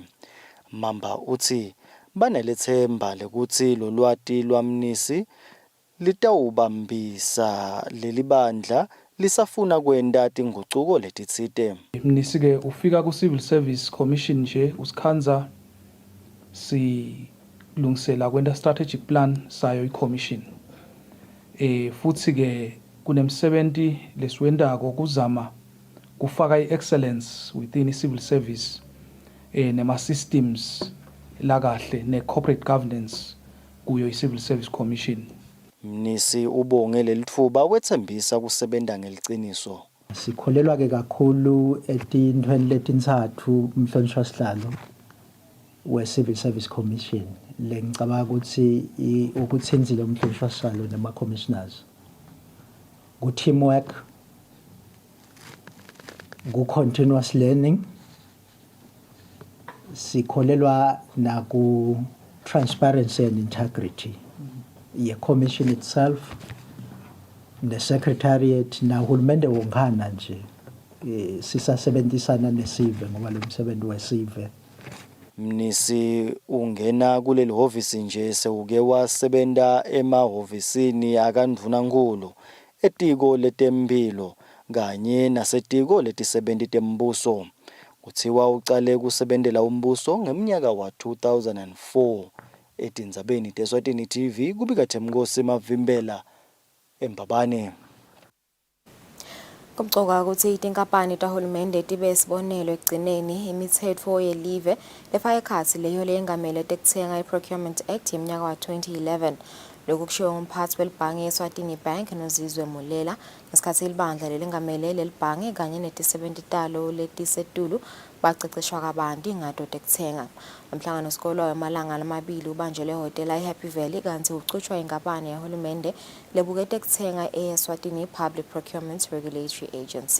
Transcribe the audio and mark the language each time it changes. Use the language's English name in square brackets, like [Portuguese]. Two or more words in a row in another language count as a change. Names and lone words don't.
[Swati] Mamba uthi banelethemba lekuthi lolwati lwamnisi litawubambisa lelibandla lisafuna kwenta tinguquko letitsite. Mnisi ke ufika ku Civil Service Commission nje usikhanza silungisela kwenta [English] strategic plan [Swati] sayo i-commission. Futhi ke kunemsebenzi lesiwendako kuzama kufaka i- [English] excellence within [Swati] i- [English] civil service [Swati] nema systems la kahle ne [English] corporate governance [Swati] kuyo i-Civil Service Commission. Mnisi ubonge lelitfuba wethembisa kusebenta ngeliciniso. Sikholelwa ke kakhulu etintweni letintsathu umhlonishwa sihlalo we-Civil Service Commission lengicabanga ukuthi ukuthenzile umhlonishwa sihlalo nema commissioners ku teamwork, ku [English] continuous learning, [Swati] sikholelwa na ku [English] transparency and integrity. The commission itself, the secretariat, [Swati] na hulumende wonkhana nje sisasebenzisana nesive ngoba lo msebenzi wesive. Mnisi ungena kuleli hhovisi nje sewuke wasebenta emahhovisini akandvunankulu etiko letempilo kanye nasetiko letisebenti tembuso. Kuthiwa ucale kusebentela umbuso ngeminyaka wa 2004. Etindzabeni teSwatini TV kubika Themnkosi Mavimbela eMbabane. Kumcoka ukuthi itinkampani tahulumende tibe sibonelo ekugcineni imithetho yelive lefaka ekhatsi leyo lengamele tekutsenga i-Procurement Act yeminyaka wa 2011. Lokhu kushiwo ngumphathi welibhange Eswatini Bank noZizwe Mulela ngesikhathi ilibandla lelingamele lelibhange kanye netisebenti talo letisetulu baceceshwa kabanti ngato tekutsenga. Umhlangano sikolo wamalanga lamabili ubanjelwe ehotela iHappy Valley kanti ucutshwa inkampani yahulumende lebukete kutsenga eSwatini Public Procurement Regulatory Agency.